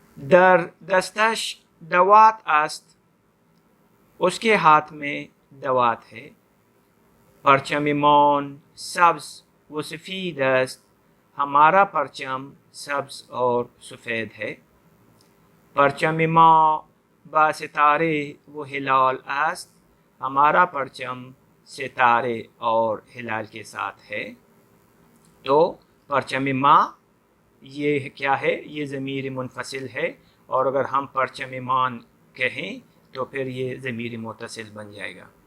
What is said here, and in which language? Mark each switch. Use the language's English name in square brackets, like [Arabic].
[Persian] در دستش دوات است. [Urdu] اس کے ہاتھ میں دوات ہے. [Persian] پرچم مان سبز و سفید است. [Urdu] ہمارا پرچم سبز اور سفید ہے. [Persian] پرچم ما با ستارے و ہلال است. [Urdu] ہمارا پرچم ستارے اور ہلال کے ساتھ ہے. تو [Persian] پرچم ما [Urdu] یہ کیا ہے؟ یہ ضمیر منفصل ہے. اور اگر ہم [Persian] پرچم مان [Urdu] کہیں تو پھر یہ ضمیر متصل بن جائے گا.